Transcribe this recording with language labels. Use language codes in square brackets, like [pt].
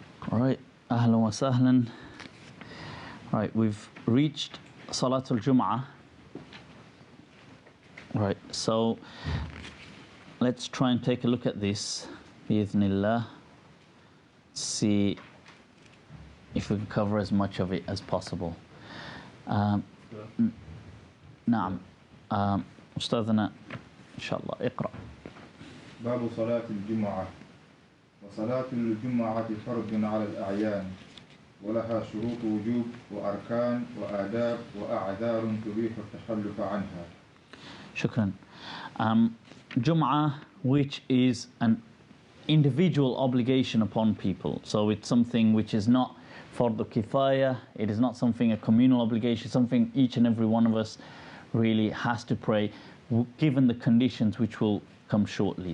[en] All right, [ar] ahlan wa sahlan. [en] Right, we've reached Salatul Jum'ah. Right, so let's try and take a look at this, bi'idhnillah. See if we can cover as much of it as possible. [ar] نعم أستاذنا إن شاء الله اقرأ. باب صلاة الجمعة. وصلاة الجمعة فرض على الأعيان، ولها شروط وجوب وأركان وآداب وأعذار تبيح التخلف عنها. Shukran. [en] Jum'ah, which is an individual obligation upon people. So it's something which is not fardu kifaya, it is not something, a communal obligation, something each and every one of us really has to pray, given the conditions which will come shortly.